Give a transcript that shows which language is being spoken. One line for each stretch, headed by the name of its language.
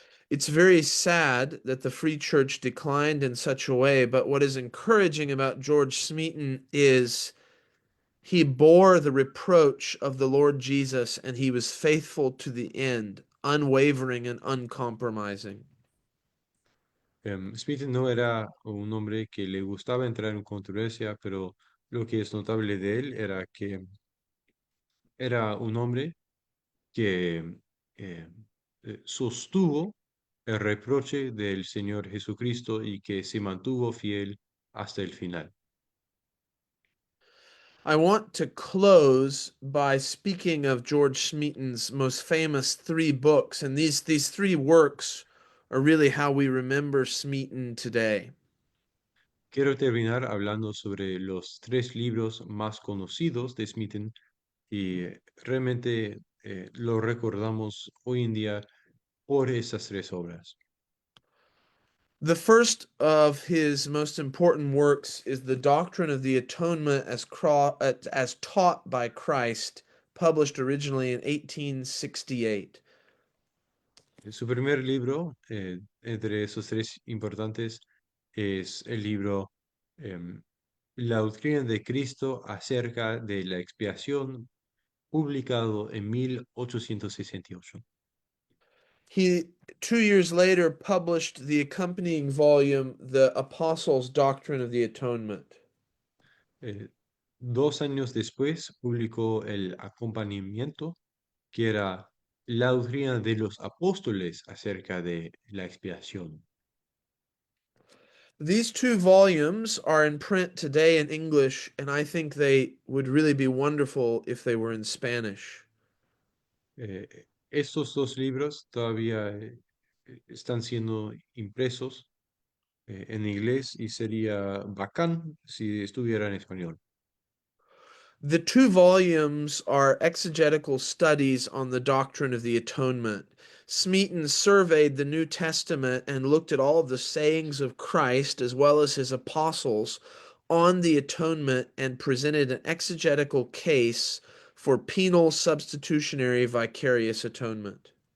English: It's very sad that the Free Church declined in such a way, but what is encouraging about George Smeaton is he bore the reproach of the Lord Jesus and he was faithful to the end, unwavering and uncompromising.
Spanish: Smith no era un hombre que le gustaba entrar en controversia, pero lo que es notable de él era que era un hombre que eh, sostuvo el reproche del Señor Jesucristo y que se mantuvo fiel hasta el final.
English: I want to close by speaking of George Smeaton's most famous three books, and these three works are really how we remember Smeaton today.
Spanish: Quiero terminar hablando sobre los tres libros más conocidos de Smeaton y realmente lo recordamos hoy en día por esas tres obras.
English: The first of his most important works is The Doctrine of the Atonement as taught by Christ, published originally in 1868.
Spanish: Su primer libro, entre esos tres importantes, es el libro La doctrina de Cristo acerca de la expiación, publicado en 1868.
English: He 2 years later published the accompanying volume, The Apostles' Doctrine of the Atonement.
Spanish: 2 años después publicó el acompañamiento, que era la doctrina de los apóstoles acerca de la expiación.
English: These two volumes are in print today in English, and I think they would really be wonderful if they were in Spanish.
Spanish: Estos dos libros todavía están siendo impresos en inglés y sería bacán si estuviera en español.
English: The two volumes are exegetical studies on the doctrine of the atonement. Smeaton surveyed the New Testament and looked at all of the sayings of Christ as well as his apostles on the atonement and presented an exegetical case for penal substitutionary vicarious atonement.